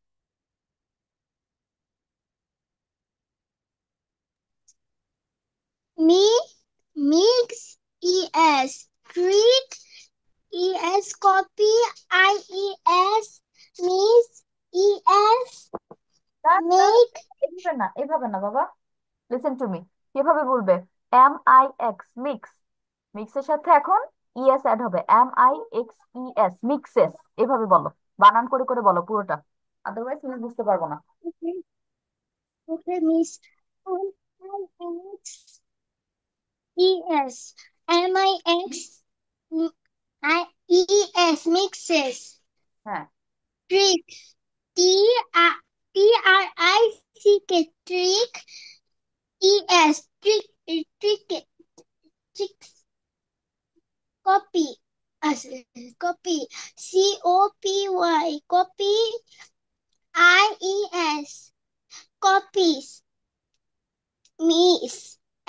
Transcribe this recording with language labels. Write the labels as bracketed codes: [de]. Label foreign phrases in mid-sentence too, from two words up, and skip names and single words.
[en] Me, mix, es, treat, es, copy, ies, miss, es, done done, make, [bn] এভাবে না, এভাবে না বাবা, [en] listen to me. [bn] কিভাবে বলবে? MIX, মিক্স। মিক্সের সাথে এখন ইএস অ্যাড হবে, MIXES, মিক্সেস। এভাবে বলো, বানান করে করে বলো পুরোটা, আদারওয়াইজ তুমি বুঝতে পারবো না। [en] okay, okay, miss, mix, es, mix, ies, mixes, [bn] হ্যাঁ। [en] trick, trick, trick, trick, copy, as copy, copy, copy, ies, copies, miss,